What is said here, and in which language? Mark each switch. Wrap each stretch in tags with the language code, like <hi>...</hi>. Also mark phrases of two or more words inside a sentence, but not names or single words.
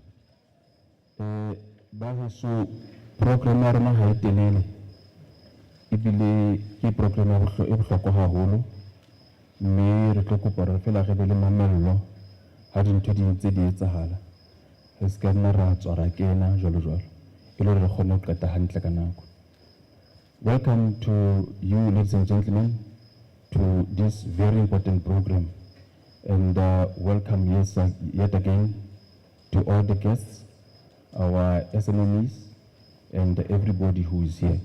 <st>Baheso program ya rona ha e telele. Ebile ke program ya bohlokwa haholo. Mme re tlo kopa re fela re be le mamello ha dintho di ntse di etsahala. Re se ka nna ra tswa ra kena jwalo jwalo. E le hore re kgone ho qeta hantle ka nako.</st> <en>Welcome to you, ladies and gentlemen, to this very important program, and welcome yet again to all the guests, our SMMEs, and everybody who is here.</en>